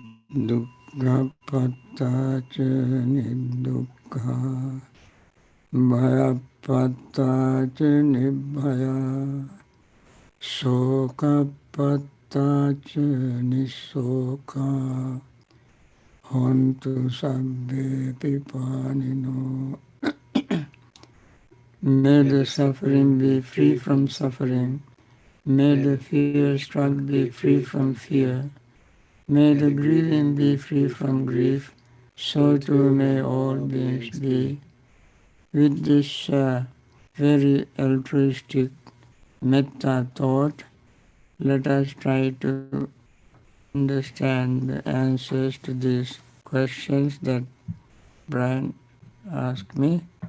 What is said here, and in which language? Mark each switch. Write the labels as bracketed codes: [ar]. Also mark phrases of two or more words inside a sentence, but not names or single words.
[pi] Dukkha patta cha niddukkha, bhaya patta cha nibbhaya, soka patta cha nissoka, hontu sabbe pipanino. [en] May the suffering be free from suffering. May the fear struck be free from fear. May the grieving be free from grief. So too may all beings be. With this very altruistic metta thought, let us try to understand the answers to these questions that Brian asked me.